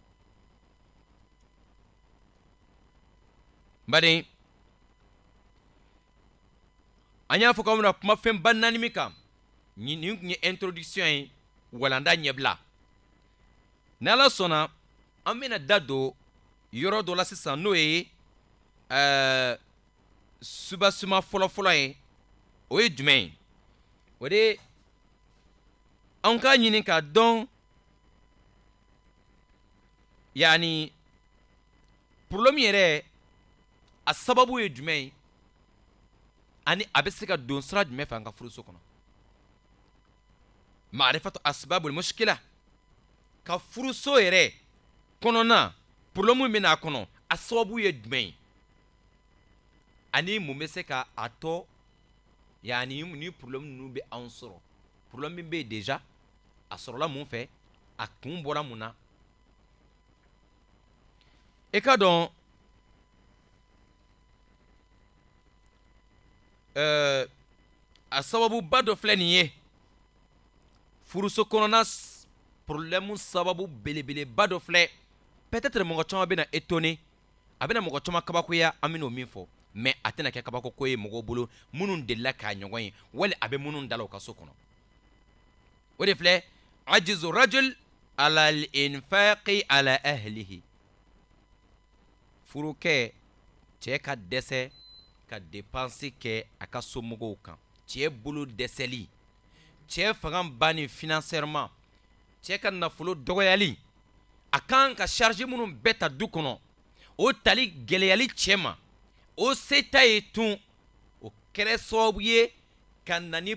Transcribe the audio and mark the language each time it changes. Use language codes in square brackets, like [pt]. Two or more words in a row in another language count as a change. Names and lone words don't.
[bm] n baden an y'a fɔ k'aw bɛna kuma fɛn ba naani min kan nin tun ye introduction ye walanda ɲɛbila ni ala sɔnna an bɛna da don yɔrɔ dɔ la sisan n'o ye subasuma fɔlɔfɔlɔ ye o ye jumɛn ye o de an k'a ɲini k'a dɔn yani problème yɛrɛ a sababu ye jumɛn ye ani a bɛ se ka don sira jumɛn fɛ an ka furuso kɔnɔ [ar] معرفة أسباب المشكلة [bm] ka furuso yɛrɛ kɔnɔna problème min bɛ n'a kɔnɔ a sababu ye jumɛn ye ani mun bɛ se ka a tɔ yani ni problème ninnu bɛ anw sɔrɔ problème min bɛ yen déjà a sɔrɔla mun fɛ a kun bɔra mun na e ka dɔn a sababu ba dɔ filɛ nin ye furuso kɔnɔna problème sababu belebeleba dɔ filɛ peut-être mɔgɔ caman bɛna étonné a bɛna mɔgɔ caman kabakoya an bɛna o min fɔ mais a tɛna kɛ kabako ye mɔgɔw bolo minnu delila k'a ɲɔgɔn ye wali a bɛ minnu dala u ka so kɔnɔ o de filɛ [ar] عجز رجل على الإنفاق على أهله [bm] furukɛ cɛ ka dɛsɛ ka dépense kɛ a ka somɔgɔw kan cɛ bolo dɛsɛli cɛ fanga banni financièrement cɛ ka nafolo dɔgɔyali a kan ka charge minnu bɛɛ ta du kɔnɔ o tali gɛlɛyali cɛ ma o se ta ye tun o kɛra sababu ye ka na ni